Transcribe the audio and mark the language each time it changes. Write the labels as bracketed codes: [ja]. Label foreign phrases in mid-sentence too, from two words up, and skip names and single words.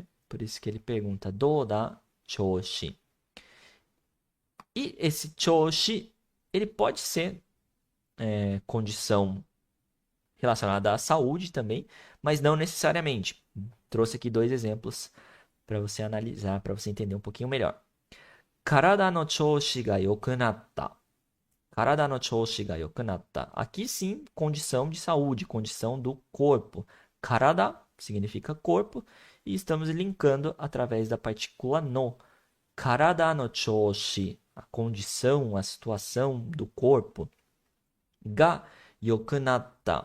[pt] Por isso que ele pergunta [ja] どうだ調子. [pt] E esse Choshi, ele pode ser condição relacionada à saúde também, mas não necessariamente. Trouxe aqui 2 exemplos para você analisar, para você entender um pouquinho melhor. [ja] 体の調子が良くなった. 体の調子が良くなった. [pt] Aqui sim, condição de saúde, condição do corpo. Karada significa corpo e estamos linkando através da partícula no. [ja] 体の調子, [pt] a condição, a situação do corpo. [ja] が良くなった.